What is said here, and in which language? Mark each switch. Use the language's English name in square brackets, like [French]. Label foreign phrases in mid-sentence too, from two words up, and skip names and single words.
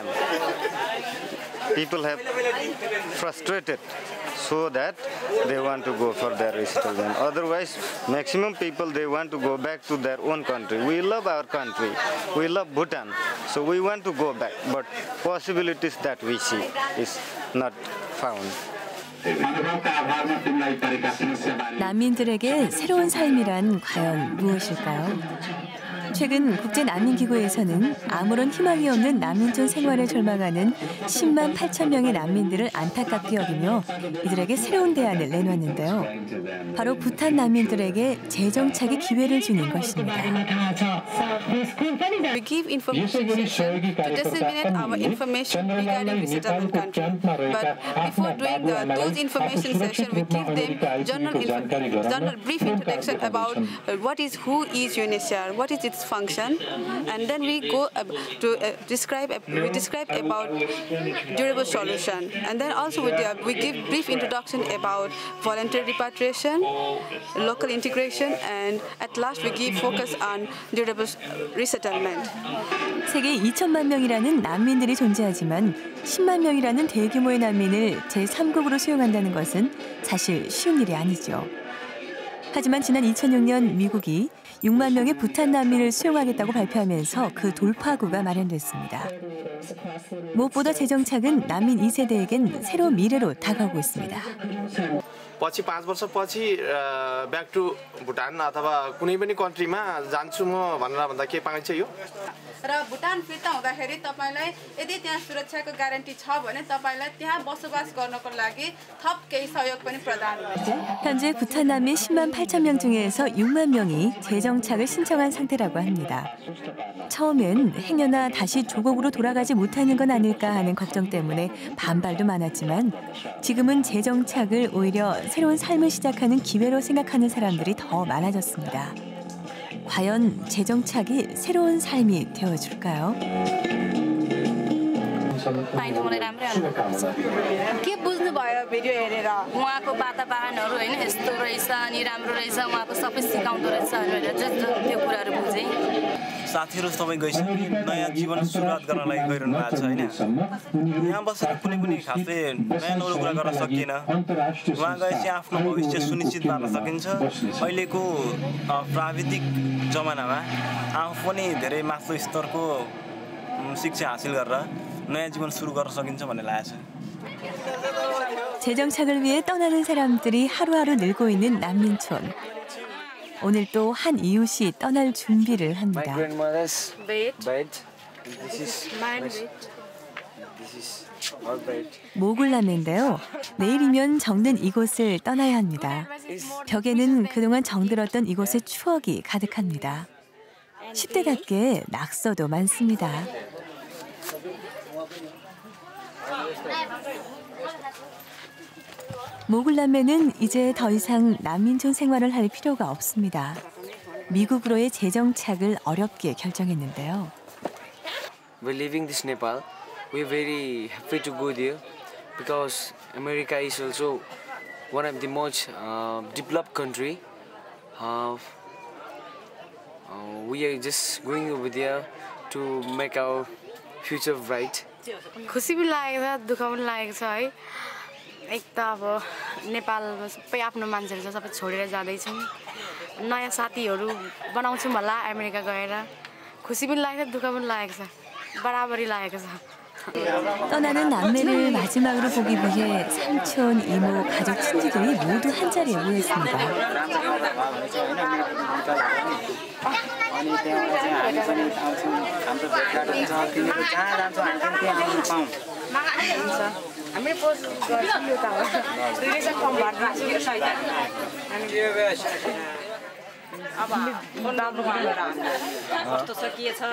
[English] People have frustrated, so that they want to go for their resettlement. Otherwise, maximum people, they want to go back to their own country. We love our country. We love Bhutan. So we want to go back. But possibilities that we see is not found. [Korean] 난민들에게 새로운 삶이란 과연 무엇일까요? 최근 국제난민기구에서는 아무런 희망이 없는 난민촌 생활에 절망하는 10만 8천 명의 난민들을 안타깝게 여기며 이들에게 새로운 대안을 내놨는데요. 바로 부탄 난민들에게 재정착의 기회를 주는 것입니다. [English] We give information session to disseminate our information regarding resettlement country. But before doing those information session, we give them general brief introduction about who is UNHCR, what is its function, and then we go to describe about durable solution, and then also we give brief introduction about voluntary repatriation, local integration, and at last we give focus on durable resettlement. [Korean] 세계 2천만 명이라는 난민들이 존재하지만 10만 명이라는 대규모의 난민을 제3국으로 수용한다는 것은 사실 쉬운 일이 아니죠. 하지만 지난 2006년 미국이 6만 명의 부탄 난민을 수용하겠다고 발표하면서 그 돌파구가 마련됐습니다. 무엇보다 재정착은 난민 2세대에겐 새로운 미래로 다가오고 있습니다. [Nepali] पछि 5 वर्षपछि [English] back to Bhutan [Nepali] अथवा कुनै पनि कन्ट्रीमा जान्छु म भनेर भन्दा के पाइन्छ यो र भुटान फिर्ता हुँदाखेरि तपाईलाई यदि त्यहाँ सुरक्षाको ग्यारेन्टी छ भने तपाईलाई त्यहाँ बसोबास गर्नको लागि थप केही सहयोग पनि प्रदान हुन्छ. [Korean] 현재 부탄 난민 10만 8천 명 중에서 6만 명이 재정착을 신청한 상태라고 합니다. 처음엔 행여나 다시 조국으로 돌아가지 못하는 건 아닐까 하는 걱정 때문에 반발도 많았지만 지금은 재정착을 오히려 새로운 삶을 시작하는 기회로 생각하는 사람들이 더 많아졌습니다. 과연 재정착이 새로운 삶이 되어줄까요? [Nepali] पाइनु मलाई राम्रै अनुभव छ के बुझ्नुभयो भिडियो हेरेर उहाँको वातावरणहरू होइन यस्तो रहेछ अनि राम्रो रहेछ उहाँको सबै सिकाउँदो रहेछ भनेर जस्तो त्यो कुराहरू बुझेँ साथीहरू सबै गइसके नयाँ जीवन सुरुवात गर्न लागि गइरहनु भएको छ होइन यहाँ बसेर कुनै पनि खासै नयाँ नौलो कुरा गर्न सकिएन उहाँ गएपछि आफ्नो भविष्य सुनिश्चित पार्न सकिन्छ अहिलेको प्राविधिक जमानामा आफू पनि धेरै माथिल्लो स्तरको शिक्षा हासिल गरेर नयाँ जीवन सुरु गर्न सकिन्छ भन्ने लागेको छ. [Korean] 재정착을 위해 떠나는 사람들이 하루하루 늘고 있는 난민촌. 오늘 또 한 이웃이 떠날 준비를 합니다. [English] My grandmother's bed. This is my bed. This is our bed. [Korean] 모굴남인데요. 내일이면 정든 이곳을 떠나야 합니다. 벽에는 그동안 정들었던 이곳의 추억이 가득합니다. 10대답게 낙서도 많습니다. 모굴남매는 이제 더 이상 난민촌 생활을 할 필요가 없습니다. 미국으로의 재정착을 어렵게 결정했는데요. [English] We're leaving this Nepal. We're very happy to go there because America is also one of the most developed country. We are just going over there to make our future bright. [Nepali] खुसी पनि लागेको छ दुःख पनि लागेको छ है एक त अब नेपालमा सबै आफ्नो मान्छेहरू छ सबै छोडेर जाँदैछौँ नयाँ साथीहरू बनाउँछौँ होला अमेरिका गएर खुसी पनि लागेको छ दुःख पनि लागेको छ बराबरी लागेको छ. [Korean] 떠나는 남매를 마지막으로 보기 위해 삼촌, 이모, 가족, 친지들이 모두 한자리에 모였습니다. [Nepali] हामी पोस्ट गर्छौँ यो त [English] relation form [Nepali] भर्दिन्छौँ अब राम्रो कस्तो छ के छ